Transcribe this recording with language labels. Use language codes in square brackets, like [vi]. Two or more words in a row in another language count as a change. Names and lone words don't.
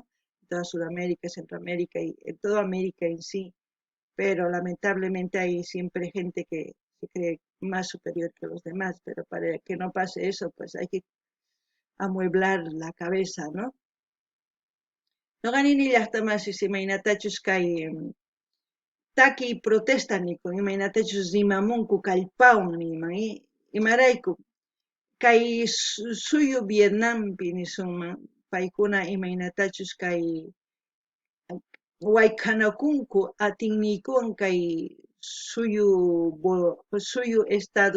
[es] En toda Sudamérica, Centroamérica y en toda América en sí, pero lamentablemente hay siempre gente que se cree más superior que los demás, pero para que no pase eso, pues hay que amueblar la cabeza, ¿no? [qu] No ganini llaqtamasi imaynatachus kay taki protestani con imaynatachus rimamunku kallpawan niman imarayku kay suyu Vietnampi nisunman paykuna imaynatachus kay wayk'anakunku atinniykuwan kay suyu Estados